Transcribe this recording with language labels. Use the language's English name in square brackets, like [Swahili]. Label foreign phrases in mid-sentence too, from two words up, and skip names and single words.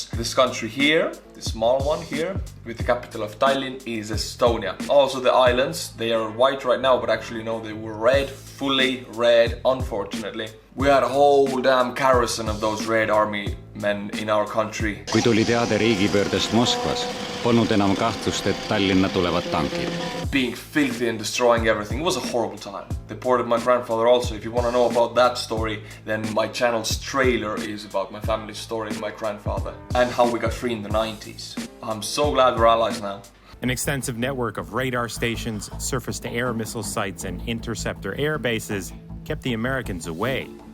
[English] This country here, the small one here, with the capital of Tallinn, is Estonia. Also the islands, they are white right now, but actually no, they were red, fully red, unfortunately. We had a whole damn garrison of those Red Army men in our country. [Estonian] Kui tuli teade riigipöördest Moskvas, polnud enam kahtlust, et Tallinna tulevad tankid. [English] Being filthy and destroying everything. It was a horrible time. They deported my grandfather also. If you want to know about that story, then my channel's trailer is about my family's story and my grandfather and how we got free in the 90s. I'm so glad we're allies now. An extensive network of radar stations, surface-to-air missile sites, and interceptor air bases kept the Americans away.